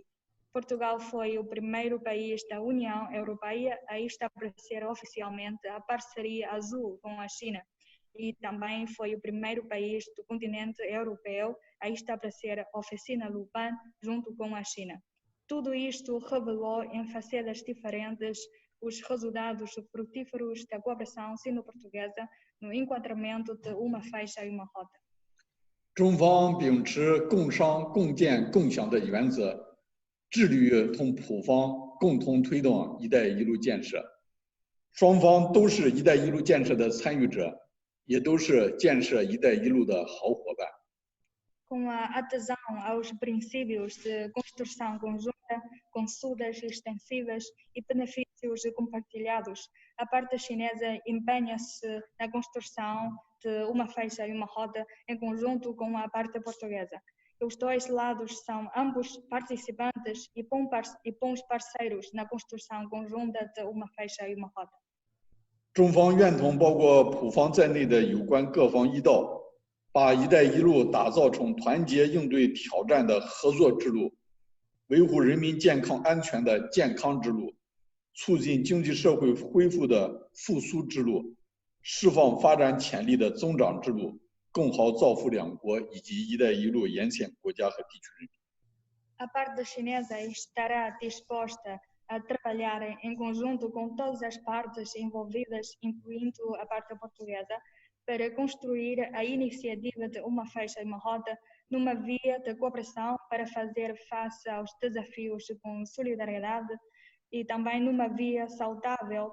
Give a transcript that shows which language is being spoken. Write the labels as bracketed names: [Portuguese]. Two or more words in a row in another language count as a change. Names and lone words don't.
[Portuguese] Portugal foi o primeiro país da União Europeia a estabelecer oficialmente a parceria azul com a China e também foi o primeiro país do continente europeu a estabelecer a oficina Luban junto com a China. Tudo isto revelou em facetas diferentes os resultados frutíferos da cooperação sino-portuguesa no enquadramento de uma faixa e uma rota. [Chinese] 中方秉持共商共建共享的原则，致力于同葡方共同推动“一带一路”建设。双方都是“一带一路”建设的参与者，也都是建设“一带一路”的好伙伴。 [Portuguese] Com a adesão aos princípios de construção conjunta, consultas extensivas e benefícios compartilhados, a parte chinesa empenha-se na construção de uma faixa e uma rota em conjunto com a parte portuguesa. Os dois lados são ambos participantes e bons parceiros na construção conjunta de uma faixa e uma rota. [Chinese] 中方愿同包括葡方在内的有关各方一道，把“一带一路”打造成团结应对挑战的合作之路，维护人民健康安全的健康之路，促进经济社会恢复的复苏之路，释放发展潜力的增长之路，更好造福两国以及“一带一路”沿线国家和地区人民。 [Portuguese] A parte chinesa estará disposta a trabalhar em conjunto com todas as partes envolvidas, incluindo a parte portuguesa, para construir a iniciativa de uma faixa e uma rota numa via de cooperação para fazer face aos desafios com solidariedade e também numa via saudável